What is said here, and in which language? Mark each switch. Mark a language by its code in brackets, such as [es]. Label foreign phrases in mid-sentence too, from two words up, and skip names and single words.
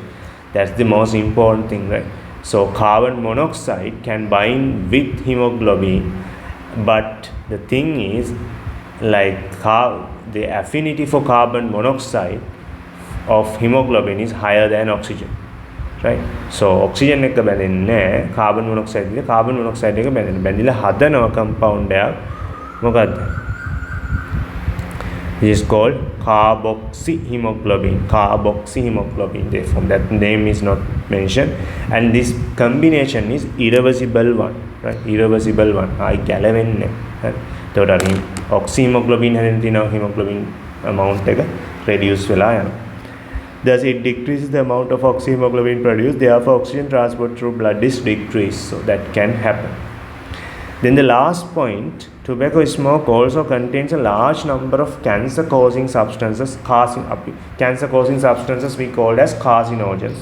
[en] That's the most important thing, right? So carbon monoxide can bind with hemoglobin, but the thing is, like the affinity for carbon monoxide of hemoglobin is higher than oxygen, right? So oxygen [si] එක බැඳෙන්නේ [en] carbon monoxide [si] එක බැඳෙන බැඳිලා හදනවා compound එකක්. මොකද්ද? [en] It is called carboxyhemoglobin. Therefore that name is not mentioned, and this combination is irreversible one, right? Irreversible one. [si] ගැලවෙන්නේ. එතකොට අර oxyhemoglobin හැදෙන තියෙන [en] hemoglobin amount [si] එක reduce වෙලා යනවා. [en] Thus it decreases the amount of oxyhemoglobin produced, therefore oxygen transport through blood is decreased. So that can happen. Then the last point, tobacco smoke also contains a large number of cancer-causing substances. Cancer-causing substances we call as carcinogens.